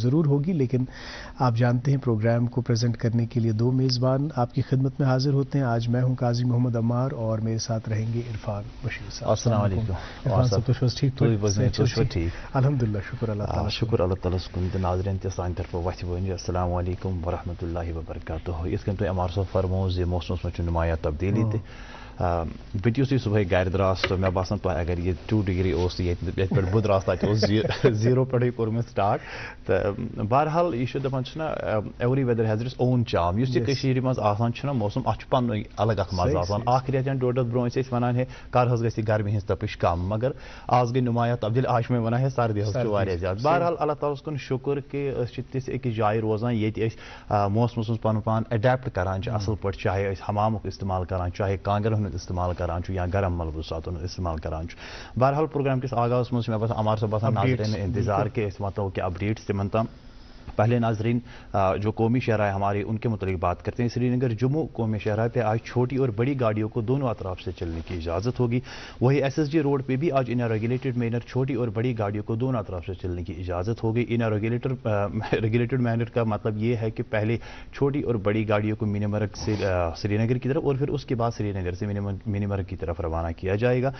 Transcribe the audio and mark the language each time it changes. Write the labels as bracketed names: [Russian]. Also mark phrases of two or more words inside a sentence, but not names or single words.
[Urdu] ضرور ہوگی لیکن آپ جانتے ہیں پروگرام کو پریزنٹ کرنے کے لیے 2 میزبان آپ کی خدمت میں حاضر ہوتے ہیں. آج میں ہوں قاضی محمد عمار اور میرے ساتھ رہیں گے عرفان بشیر صاحب. السلام علیکم. عرفان صاحب تو ٹھیک الحمدللہ شکر اللہ تعالیٰ. [Kashmiri] شکر اللہ تعالیٰ کن ناظرین تہ سان طرف وتھ ونی [Arabic] السلام علیکم ورحمۃ اللہ وبرکاتہ. [Kashmiri] یت کن تہ عمار صاحب فرمو زِ موسمس مہ نمایاں تبدیلی تہ بہٕ تہِ یُتھُے صُبحٲے گَرِ درٛاس تہٕ مےٚ باسان تۄہہِ اگر یہِ 2 ڈگری اوس تہٕ ییٚتہِ پٮ۪ٹھ بہٕ درٛاس تَتہِ اوس 0 پٮ۪ٹھٕے کوٚرمُت سٹاٹ تہٕ بہرحال یہِ چھُ دَپان چھِنہ [English] every weather has its own charm. [Kashmiri] یُس یہِ کٔشیٖرِ منٛز آسان چھُنہ موسم اَتھ چھُ پَننُے الگ اکھ مَزٕ آسان. اکھ رٮ۪تھ یا 1.5 رٮ۪تھ برونٛہہ ٲسۍ أسۍ وَنان ہے کر حظ گژھِ گرمی ہِنٛز تپش کم مگر آز گٔے نُمایاں تبدیٖل. آز چھِ مےٚ وَنان ہے سردی حظ چھُ واریاہ زیادٕ. بہرحال اللہ تعالیٰ ہَس کُن شُکر کہِ أسۍ چھِ تِژھ أکِس جایہِ روزان ییٚتہِ أسۍ موسمَس منٛز پَنُن پان اٮ۪ڈیپٹ کران چھِ اَصٕل پٲٹھۍ چاہے أسۍ حمامُک استعمال کران چاہے کانٛگرٮ۪ن ہُنٛد استعمال کران یا گرم ملبوساتن استعمال کران. بہرحال پروگرام کس آغاز مجھ مےٚ باسان عمار صٲب آسان ناظرین انتظار کہ أسۍ واتو کینٛہہ اپڈیٹس تِمن تام [Urdu] پہلے ناظرین جو قومی شاہراہ ہماری ان کے متعلق بات کرتے ہیں. سری نگر جموں قومی شاہراہ پہ آج چھوٹی اور بڑی گاڑیوں کو دونوں اطراف سے چلنے کی اجازت ہوگی. وہی ایس ایس ڈی روڈ پہ بھی آج [English] in regulated manner [Urdu] چھوٹی اور بڑی گاڑیوں کو دونوں اطراف سے چلنے کی اجازت ہوگی. [English] in regulated manner [Urdu] کا مطلب یہ ہے کہ پہلے چھوٹی اور بڑی گاڑیوں کو منی مرگ سے سری نگر کی طرف اور پھر اس کے بعد سری نگر سے منی مرگ کی طرف روانہ کیا جائے گا.